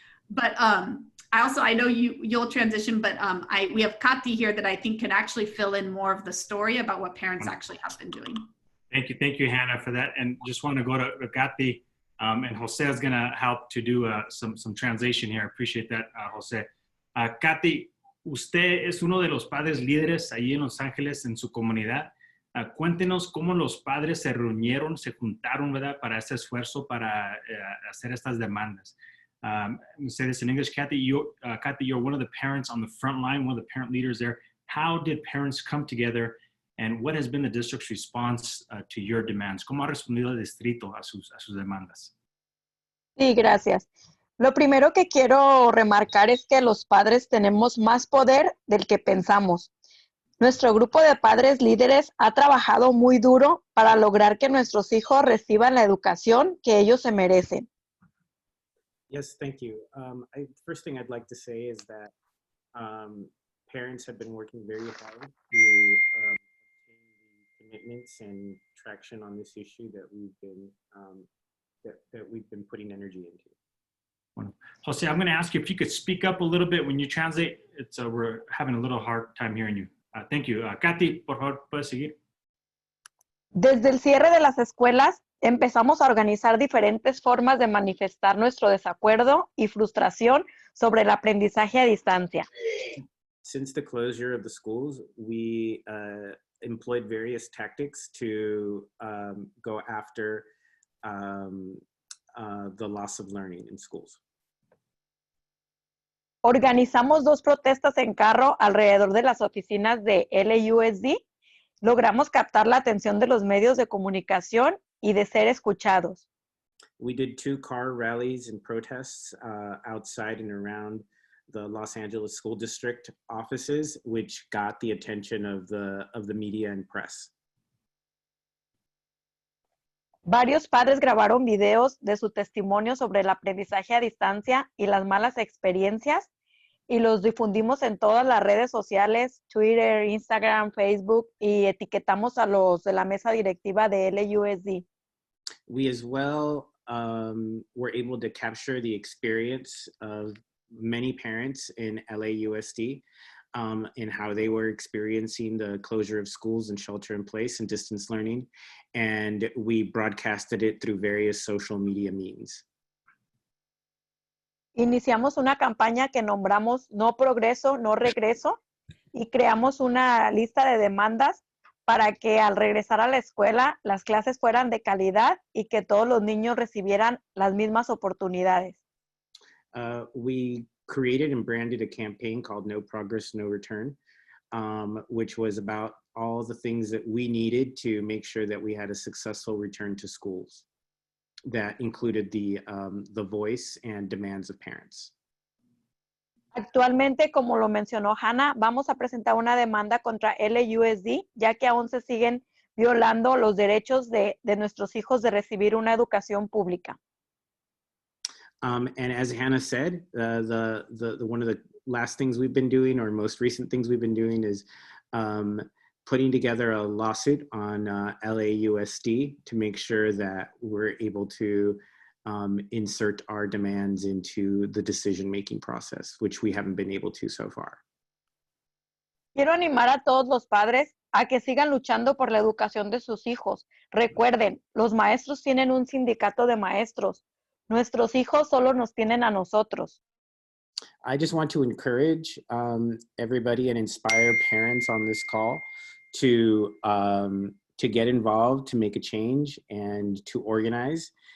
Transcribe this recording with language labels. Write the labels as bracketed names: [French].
[English] But I know you'll transition, but we have Katy here that I think can actually fill in more of the story about what parents actually have been doing. Thank you, Hannah, for that. And just want to go to Katy, and Jose is going to help to do some translation here. I appreciate that, Jose. [Spanish] Katy, usted es uno de los padres líderes allí en Los Ángeles en su comunidad. Cuéntenos cómo los padres se reunieron, se juntaron, ¿verdad?, para ese esfuerzo para hacer estas demandas. [English] Say this in English, Katy, you're one of the parents on the front line, one of the parent leaders there. How did parents come together, and what has been the district's response to your demands? [Spanish] ¿Cómo ha respondido el distrito a sus demandas? Sí, gracias. Lo primero que quiero remarcar es que los padres tenemos más poder del que pensamos. Nuestro grupo de padres líderes ha trabajado muy duro para lograr que nuestros hijos reciban la educación que ellos se merecen. [English] Yes, thank you. First thing I'd like to say is that parents have been working very hard to obtain the commitments and traction on this issue that we've been putting energy into. Wonderful. Jose, I'm going to ask you if you could speak up a little bit when you translate. We're having a little hard time hearing you. Thank you. [Spanish] Kathy, por favor, puedes seguir. Desde el cierre de las escuelas, empezamos a organizar diferentes formas de manifestar nuestro desacuerdo y frustración sobre el aprendizaje a distancia. [English] Since the closure of the schools, we employed various tactics to go after the loss of learning in schools. [Spanish] Organizamos 2 protestas en carro alrededor de las oficinas de LUSD. Logramos captar la atención de los medios de comunicación y de ser escuchados. [English] We did 2 car rallies and protests outside and around the Los Angeles School District offices, which got the attention of the media and press. [Spanish] Varios padres grabaron videos de su testimonio sobre el aprendizaje a distancia y las malas experiencias y los difundimos en todas las redes sociales, Twitter, Instagram, Facebook, y etiquetamos a los de la mesa directiva de LUSD. [English] We as well were able to capture the experience of many parents in LAUSD in how they were experiencing the closure of schools and shelter in place and distance learning. And we broadcasted it through various social media means. [Spanish] Iniciamos una campaña que nombramos No Progreso, No Regreso y creamos una lista de demandas para que al regresar a la escuela las clases fueran de calidad y que todos los niños recibieran las mismas oportunidades. [English] We created and branded a campaign called No Progress, No Return, which was about all the things that we needed to make sure that we had a successful return to schools. That included the voice and demands of parents. [Spanish] Actualmente, como lo mencionó Hannah, vamos a presentar una demanda contra LUSD, ya que aún se siguen violando los derechos de nuestros hijos de recibir una educación pública. [English] And as Hannah said, one of the last things we've been doing, or most recent things we've been doing, is putting together a lawsuit on LAUSD to make sure that we're able to insert our demands into the decision-making process, which we haven't been able to so far. [Spanish] Quiero animar a todos los padres a que sigan luchando por la educación de sus hijos. Recuerden, los maestros tienen un sindicato de maestros. Nuestros hijos solo nos tienen a nosotros. [English] I just want to encourage everybody and inspire parents on this call to get involved, to make a change, and to organize.